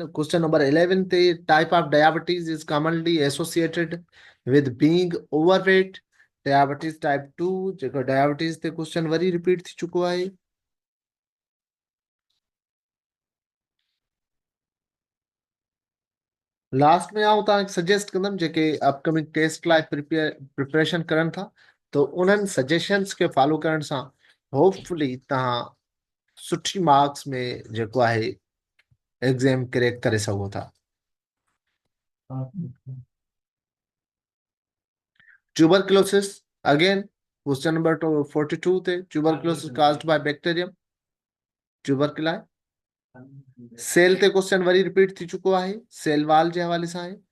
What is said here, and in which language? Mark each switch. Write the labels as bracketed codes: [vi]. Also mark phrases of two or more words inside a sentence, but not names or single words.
[en] question number 11 ते type of diabetes is commonly associated with being overweight. diabetes type [sd] 2 जेको डायबिटीज ते क्वेश्चन वरी रिपीट थी चुको आहे। लास्ट में आउं तव्हांखे सजेस्ट कंदुमि जेके [en] upcoming test [sd] लाइ प्रिपरेशन करनि था, तो उन्हनि सजेशंस खे फॉलो करण सां होपफुली तव्हां सुठी मार्क्स में जेको आहे [en] exam crack [sd] करे सघो था। [en] tuberculosis again question number 42 ते ट्यूबरक्लोसिस caused by bacterium ट्यूबरकुलाई। [sd] सेल ते क्वेश्चन वरी रिपीट थी चुको आहे, [en] cell wall [sd] जे हवाले सां आहे।